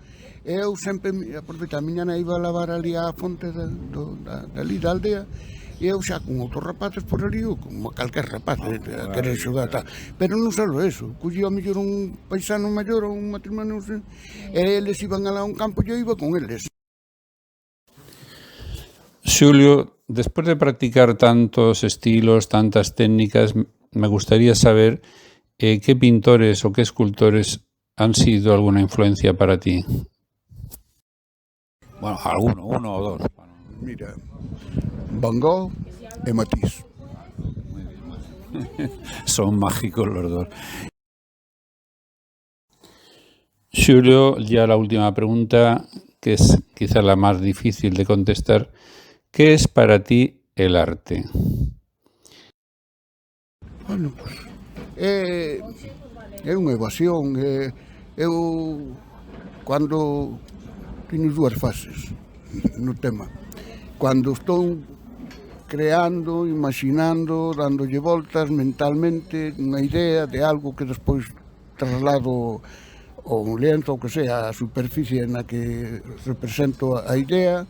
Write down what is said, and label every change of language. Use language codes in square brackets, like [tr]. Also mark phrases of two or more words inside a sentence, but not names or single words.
[gl] E eu sempre aproveitaba, miña nai iba a lavar ali á fonte dali da aldea, e eu xa con outros rapaces por ali, ou como calquer rapaz a querer xogar, tal. Pero non só eso, collía a mellor un paisano maior ou un matrimonio, e eles iban alá a un campo e eu iba con eles. Xulio, [es] después de practicar tantos estilos, tantas técnicas, me gustaría saber qué pintores o qué escultores han sido alguna influencia para ti. Bueno, uno o dos. Mira, Van Gogh e Matisse. Son mágicos los dos. Xulio, ya la última pregunta, que es quizá la más difícil de contestar. ¿Qué es para ti el arte? [gl] Bueno, pues, é unha evasión. Eu, cando teño dúas fases no tema, cando estou creando, imaginando, dándolle voltas mentalmente unha idea de algo que despois traslado ou un lienzo, ou que sea, a superficie na que represento a idea.